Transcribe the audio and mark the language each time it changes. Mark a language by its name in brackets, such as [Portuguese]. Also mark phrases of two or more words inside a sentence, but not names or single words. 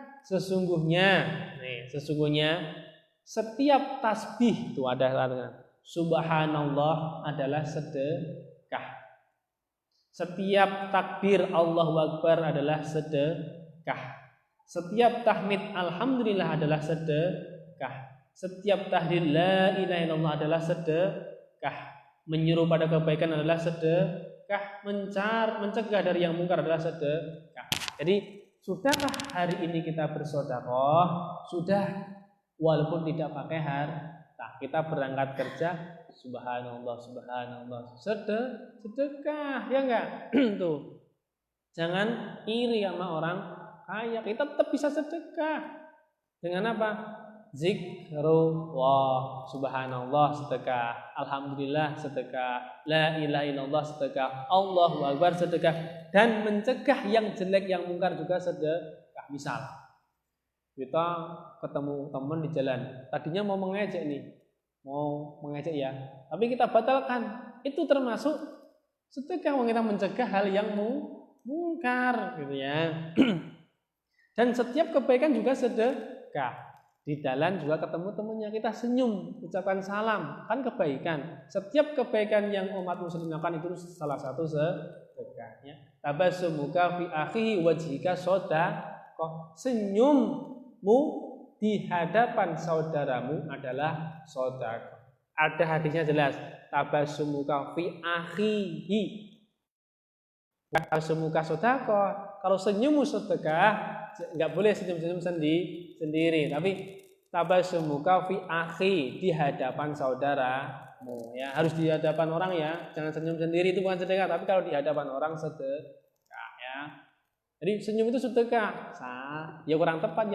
[Indonesian] Sesungguhnya setiap tasbih itu ada subhanallah adalah sedekah. Setiap takbir [Arabic] Allahu Akbar [Indonesian] adalah sedekah. Setiap tahmid alhamdulillah adalah sedekah. Setiap tahlil [Arabic] la ilaha illallah [Indonesian] adalah sedekah. Menyuruh pada kebaikan adalah sedekah. Mencegah dari yang mungkar adalah sedekah. Jadi sudahkah hari ini kita bersedekah? Sudah, walaupun tidak pakai Nah, kita berangkat kerja, [Arabic] subhanallah, subhanallah, [Indonesian] sedekah, ya enggak? Tuh, jangan iri sama orang kaya, kita tetap bisa sedekah. Dengan apa? Zikrullah, subhanallah sedekah, alhamdulillah sedekah, [Arabic] la ilaha illallah [Indonesian] sedekah, [Arabic] Allahu akbar [Indonesian] sedekah, dan mencegah yang jelek yang mungkar juga sedekah. Misal kita ketemu teman di jalan, tadinya mau mengejek ya, tapi kita batalkan, itu termasuk sedekah, kita mencegah hal yang mungkar gitu ya. Dan setiap kebaikan juga sedekah. Di jalan juga ketemu temannya, kita senyum, ucapkan salam, kan kebaikan. Setiap kebaikan yang umat muslim lakukan itu salah satu sedekahnya. [Arabic] Tabassumuka fi akhihi wajhika shadaqah. [Indonesian] Senyummu di hadapan saudaramu adalah sedekah. Ada hadisnya jelas, [Arabic] tabassumuka fi akhihi tabassumuka sedekah. [Indonesian] Kalau senyummu sedekah, enggak boleh senyum-senyum sendiri, tapi [Arabic] tabassumuka fi akhi, [Indonesian] di hadapan saudaramu ya, harus di hadapan orang ya, jangan senyum sendiri, itu bukan sedekah, tapi kalau di hadapan orang sedekah ya. Jadi senyum itu sedekah, ya kurang tepat ya.